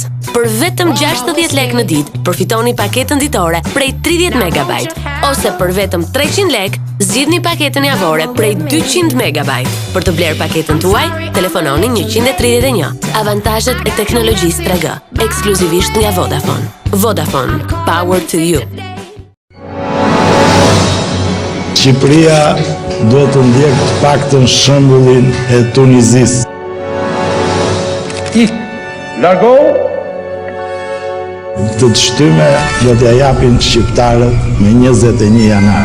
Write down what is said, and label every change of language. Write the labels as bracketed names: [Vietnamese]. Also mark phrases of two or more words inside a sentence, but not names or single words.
[Albanian] Për vetëm 60 lek në ditë, përfitoni paketën ditore prej 30 MB, ose për vetëm 300 lek, zgjidhni paketën javore prej 200 MB. Për të blerë paketën tuaj, telefononi 131. Avantazhet e teknologjisë 3G, ekskluzivisht nga Vodafone. Vodafone, [English] power to you. [Albanian] Shqipëria duhet të ndjekë të paktën shembullin e Tunizisë. Largo! Të shtyme do t'ja japin shqiptarët me 21 janar.